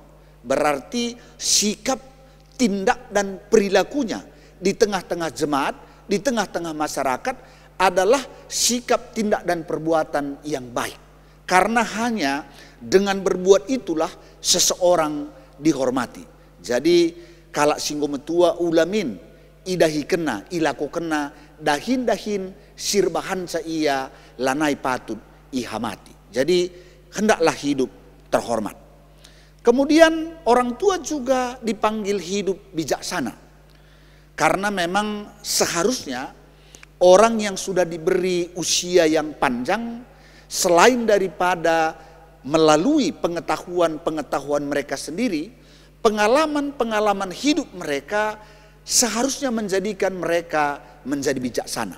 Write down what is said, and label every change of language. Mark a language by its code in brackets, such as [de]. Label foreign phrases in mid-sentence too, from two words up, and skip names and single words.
[id] Berarti sikap, tindak dan perilakunya di tengah-tengah jemaat, di tengah-tengah masyarakat adalah sikap, tindak dan perbuatan yang baik. Karena hanya dengan berbuat itulah seseorang dihormati. Jadi kalau [btx] singgo metua ulamin idahi kena, ilako kena, dahin-dahin sirbahan sa ia lanai patut ihamati. [id] Jadi hendaklah hidup terhormat. Kemudian orang tua juga dipanggil hidup bijaksana. Karena memang seharusnya orang yang sudah diberi usia yang panjang, selain daripada melalui pengetahuan-pengetahuan mereka sendiri, pengalaman-pengalaman hidup mereka seharusnya menjadikan mereka menjadi bijaksana.